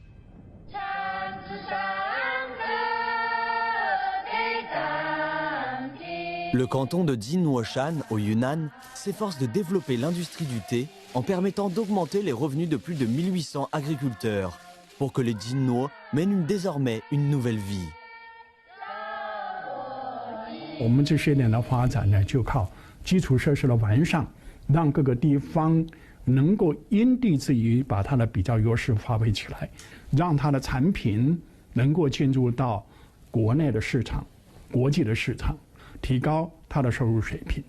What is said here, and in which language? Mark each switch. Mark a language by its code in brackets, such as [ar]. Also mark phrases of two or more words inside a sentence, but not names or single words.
[fr] Le canton de Jinhuoshan au Yunnan s'efforce de développer l'industrie du thé en permettant d'augmenter les revenus de plus de 1800 agriculteurs pour que les Jinnuo mènent désormais une nouvelle vie. [zh] 我们这些年的发展呢，就靠基础设施的完善，让各个地方能够因地制宜把它的比较优势发挥起来，让它的产品能够进入到国内的市场、国际的市场，提高它的收入水平。